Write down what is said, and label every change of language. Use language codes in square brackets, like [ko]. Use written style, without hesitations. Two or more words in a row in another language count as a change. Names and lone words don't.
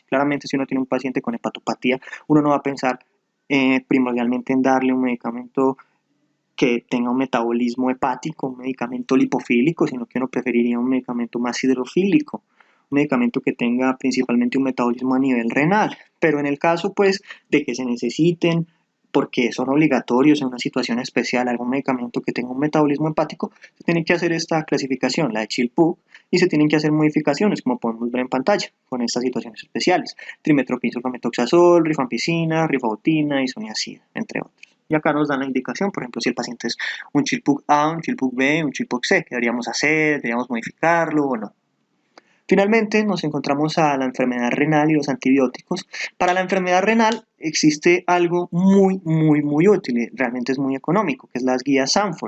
[es] Claramente, si uno tiene un paciente con hepatopatía, uno no va a pensar primordialmente en darle un medicamento que tenga un metabolismo hepático, un medicamento lipofílico, sino que uno preferiría un medicamento más hidrofílico, un medicamento que tenga principalmente un metabolismo a nivel renal. Pero en el caso pues de que se necesiten, porque son obligatorios en una situación especial, algún medicamento que tenga un metabolismo hepático, se tiene que hacer esta clasificación, la de Chill-Pugh, y se tienen que hacer modificaciones, como podemos ver en pantalla, con estas situaciones especiales: trimetoprim, sulfamethoxazol, rifampicina, rifabutina, isoniazida, entre otros. Y acá nos dan la indicación, por ejemplo, si el paciente es un Child-Pugh A, un Child-Pugh B, un Child-Pugh C, ¿qué deberíamos hacer? ¿Deberíamos modificarlo o no? Finalmente nos encontramos a la enfermedad renal y los antibióticos. Para la enfermedad renal existe algo muy útil, y realmente es muy económico, que es las guías Sanford.